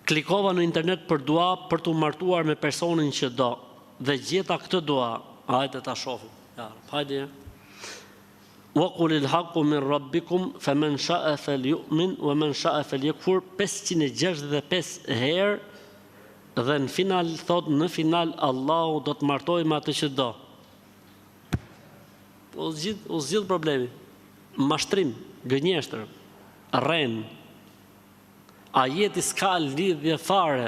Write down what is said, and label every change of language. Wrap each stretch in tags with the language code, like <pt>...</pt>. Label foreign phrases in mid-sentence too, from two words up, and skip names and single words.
<sq>klikova në internet për dua për të martuar me personin që do, dhe gjeta këtë dua, hajde ta shohim. Ja, hajde.</sq> <ar>وقل الحق من ربكم فمن شاء فليؤمن ومن شاء فليكفر</ar> <sq>565 herë dhe në final thot në final Allahu do të martoj me atë që do. U zgjidh problemi. Mashtrim, gënjeshtër, rren. Ajeti s'ka lidhje fare.</sq>